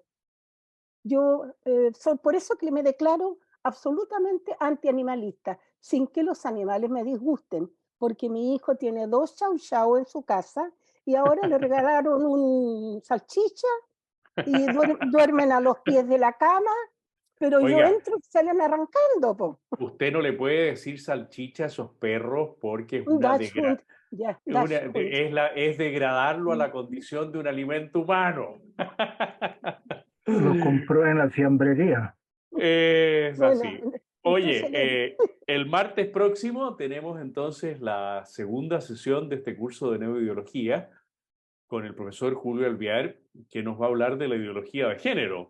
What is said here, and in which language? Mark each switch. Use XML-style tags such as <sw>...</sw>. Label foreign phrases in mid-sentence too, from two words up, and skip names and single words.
<es>Yo soy por eso que me declaro absolutamente antianimalista, sin que los animales me disgusten, porque mi hijo tiene 2 chau chau en su casa y ahora le regalaron un salchicha y duermen a los pies de la cama, pero yo Oiga, entro y salen arrancando, po. usted no le puede decir salchicha a esos perros porque es</es> <de>Das Hund, ja, das Hund.</de> <es>es degradarlo a la condición de un alimento humano. Lo compró en la fiambrería. Es Bueno, así. entonces Oye, el martes próximo tenemos entonces la segunda sesión de este curso de neuroideología con el profesor Julio Alvear, que nos va a hablar de la ideología de género.</es>